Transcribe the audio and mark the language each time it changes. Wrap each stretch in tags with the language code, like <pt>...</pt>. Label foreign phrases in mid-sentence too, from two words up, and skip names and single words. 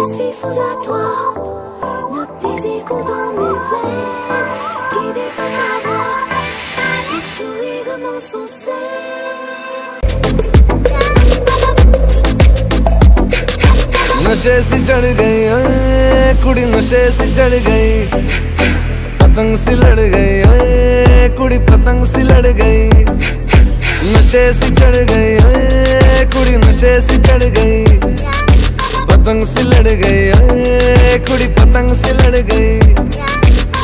<fr>fou de toi. Le désir coule dans mes veines, guidé par ta voix. Le sourire de mon sensé.</fr> <hi>नशे सी चढ़ गई</hi> <pa>ਓਏ ਕੁੜੀ,</pa> <hi>नशे सी चढ़ गई, पतंग सी लड़ गई</hi> <pa>ਓਏ ਕੁੜੀ,</pa> <hi>पतंग सी लड़ गई। नशे सी चढ़ गई</hi> <pa>ਓਏ ਕੁੜੀ,</pa> <hi>नशे सी चढ़ गई, पतंग सी लड़ गई</hi> <pa>ਓਏ ਕੁੜੀ,</pa> <hi>पतंग सी लड़ गई।</hi>